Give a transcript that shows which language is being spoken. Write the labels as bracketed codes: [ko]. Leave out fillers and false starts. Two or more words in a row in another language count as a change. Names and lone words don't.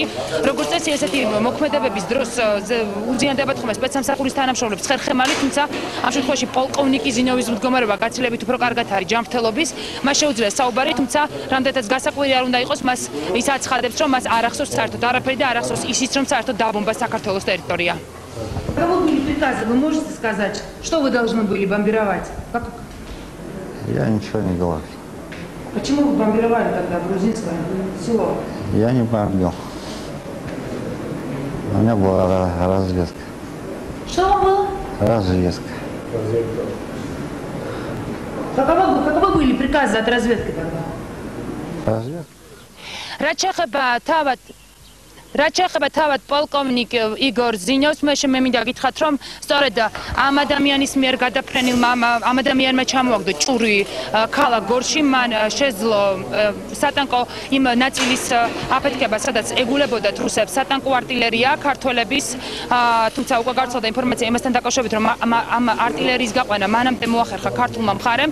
[ka] როგორც წესი ესეთი მოქმედებების დროს უზიანდებათ ხოლმე სპეცსამსახურის თანამშრომლებს ხერხემალი, თუმცა ამ შემთხვევაში პოლკოვნიკი ზინოვის მდგომარეობა გაცილებით უფრო კარგად არის ჯანმრთელობის, მას შეუძლია საუბარი, თუმცა რამდენადაც გასაკვირი არ უნდა იყოს, მას ის აცხადებს, რომ მას არ ახსოვს საერთოდ არაფერი და არ ახსოვს ისიც, რომ საერთოდ დაბომბა საქართველოს ტერიტორია. [ru] Кого были приказы? Вы можете сказать, что вы должны были бомбировать? Я ничего не говорю. Почему вы бомбировали тогда грузинское село? Я не бомбил. У меня была разведка. Что вам было? Разведка. Каковы были приказы от разведки тогда? Разведка? [ka] რაც შეეხება თავად პოლკოვნიკ იგორ ზინოვს, მე მინდა გითხრათ, რომ სწორედ ამ ადამიანის მიერ გადაფრენილმა ამ ადამიანმა ჩამოაგდო ჭური ქალაქ გორში, მან შეძლო სატანკო იმ ნაწილის აფეთქება, სადაც ეგულებოდათ რუსებს სატანკო არტილერია ქართველების, თუმცა უკვე გავრცელდა ინფორმაცია იმასთან დაკავშირებით, რომ ამ არტილერიის გაყვანა მანამდე მოახერხა ქართულმა მხარემ.